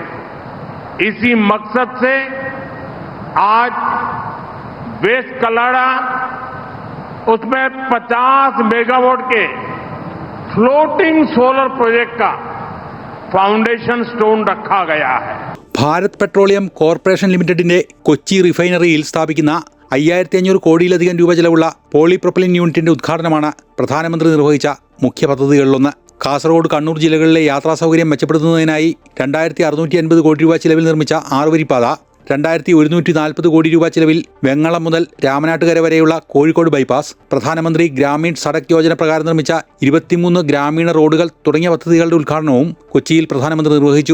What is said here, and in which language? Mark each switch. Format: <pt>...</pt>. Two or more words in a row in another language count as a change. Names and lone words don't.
<hi>इसी मकसद से आज वेस्ट कलाड़ा उसमें 50 मेगावाट के</hi> <en>floating solar project</en> <hi>का</hi> <en>foundation stone</en> <hi>रखा गया है.</hi> <ml>ഭാരത് പെട്രോളിയം കോർപ്പറേഷൻ ലിമിറ്റഡിന്റെ കൊച്ചി റിഫൈനറിയിൽ സ്ഥാപിക്കുന്ന 5,500 കോടിയിലധികം രൂപ ചെലവുള്ള പോളിപ്രൊപ്പലിൻ യൂണിറ്റിന്റെ ഉദ്ഘാടനമാണ് പ്രധാനമന്ത്രി നിർവഹിച്ച മുഖ്യ പദ്ധതികളിലൊന്ന്. കാസർഗോഡ്, കണ്ണൂർ ജില്ലകളിലെ യാത്രാ സൗകര്യം മെച്ചപ്പെടുത്തുന്നതിനായി 2,650 കോടി രൂപ ചെലവിൽ നിർമ്മിച്ച 6-വരിപ്പാത, 2,140 കോടി രൂപ ചെലവിൽ വെങ്ങളം മുതൽ രാമനാട്ടുകര വരെയുള്ള കോഴിക്കോട് ബൈപ്പാസ്, പ്രധാനമന്ത്രി ഗ്രാമീൺ സഡക് യോജന പ്രകാരം നിർമ്മിച്ച 23 ഗ്രാമീണ റോഡുകൾ തുടങ്ങിയ പദ്ധതികളുടെ ഉദ്ഘാടനവും കൊച്ചിയിൽ പ്രധാനമന്ത്രി നിർവഹിച്ചു.</ml>